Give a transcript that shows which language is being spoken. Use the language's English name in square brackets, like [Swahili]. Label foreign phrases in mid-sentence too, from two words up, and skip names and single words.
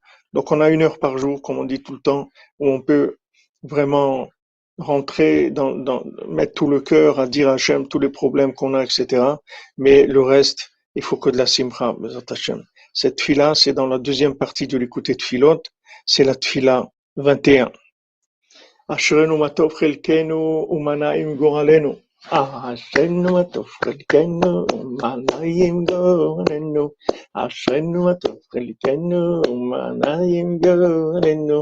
[French] Donc on a 1 heure par jour, comme on dit tout le temps, où on peut vraiment rentrer mettre tout le cœur à dire à Hachem tous les problèmes qu'on a, etc. Mais le reste, il faut que de la simcha, [Hebrew] בעזרת השם. [French] Cette tfila, c'est dans la deuxième partie de l'écouter tfilot, c'est la tfila 21. [Hebrew] אשרנו מה טוב חלקנו ומה נעים גורלנו. אשרנו מה טוב חלקנו ומה נעים גורלנו. אשרנו מה טוב חלקנו ומה נעים גורלנו.